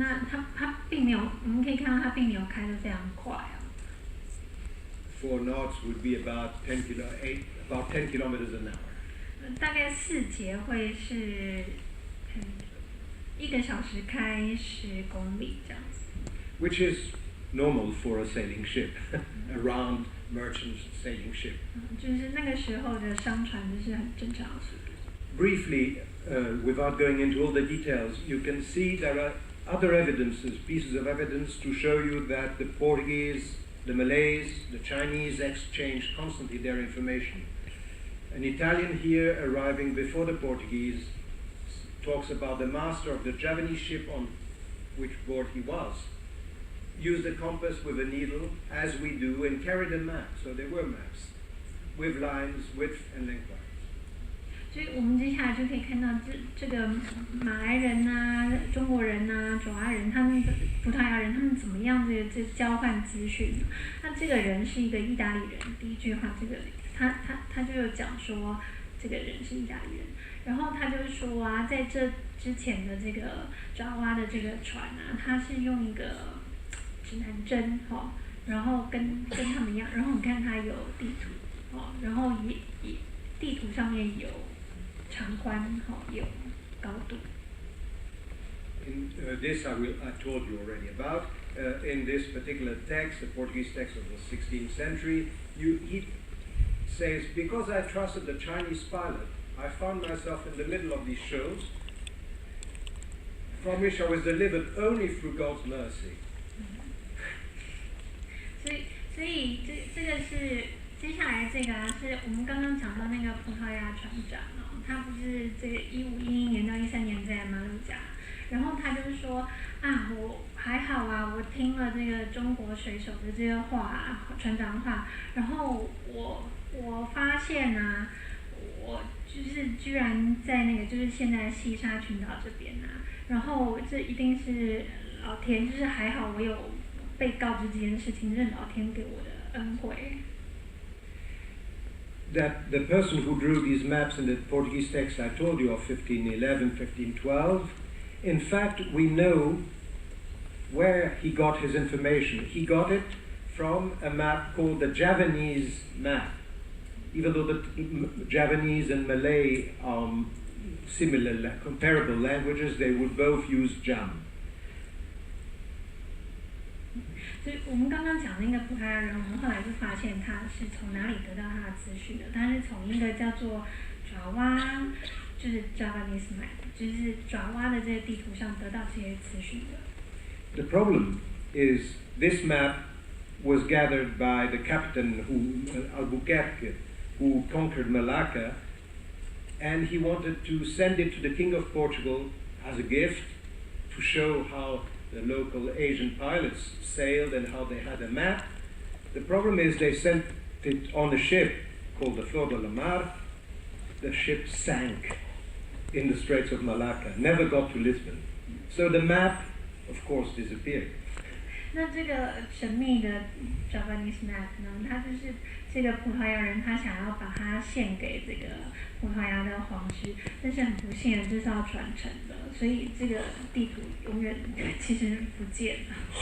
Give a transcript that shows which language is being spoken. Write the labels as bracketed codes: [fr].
[zh] 那它并没有，我们可以看到它并没有开得非常快啊。 [en] 4 knots would be about 10 kilometers an hour. [zh] 大概4节会是1个小时开10公里这样子。 [en] Which is normal for a sailing ship, a round merchant sailing ship. [zh] 就是那个时候的商船就是很正常的速度。 [en] Briefly, without going into all the details, you can see there are other evidences, pieces of evidence to show you that the Portuguese, the Malays, the Chinese exchanged constantly their information. An Italian here arriving before the Portuguese talks about the master of the Javanese ship on which board he was, used a compass with a needle, as we do, and carried a map. So there were maps with lines, width and lengthwise. [zh] 所以我们接下来就可以看到这个马来人呐、中国人呐、爪哇人、他们葡萄牙人他们怎么样这交换资讯？那这个人是一个意大利人，第一句话这个他就有讲说这个人是意大利人，然后他就说啊，在这之前的这个爪哇的这个船啊，他是用一个指南针然后跟他们一样，然后你看它有地图然后也地图上面有长宽有高度。 [en] In this I told you already about. In this particular text, the Portuguese text of the 16th century, he says, because I trusted the Chinese pilot, I found myself in the middle of these shoals, from which I was delivered only through God's mercy. [zh] 所以这个是接下来这个是我们刚刚讲到那个葡萄牙船长他不是这个1511年到13年在马六甲，然后他就是说我还好啊，我听了这个中国水手的这个话，船长话，然后我发现我就是居然在那个就是现在西沙群岛这边然后这一定是老天，就是还好我有被告知这件事情，是老天给我的恩惠。 [en] That the person who drew these maps in the Portuguese text I told you of 1511, 1512, in fact we know where he got his information. He got it from a map called the Javanese map. Even though the Javanese and Malay are similar, comparable languages, they would both use Jam. [zh] 所以我们刚刚讲那个葡萄牙人，我们后来就发现他是从哪里得到他的资讯的？他是从一个叫做爪哇，就是 [en] Javanese map， [zh] 就是爪哇的这个地图上得到这些资讯的。 [en] The problem is this map was gathered by the captain Albuquerque, who conquered Malacca, and he wanted to send it to the King of Portugal as a gift to show how the local Asian pilots sailed and how they had a map. The problem is they sent it on a ship called the Flor de la Mar. The ship sank in the Straits of Malacca, never got to Lisbon. So the map, of course, disappeared. [zh] 那这个神秘的 [en] Javanese map [zh] 呢？它就是这个葡萄牙人，他想要把它献给这个葡萄牙的皇室，但是很不幸的，这是要传承的，所以这个地图永远其实不见了。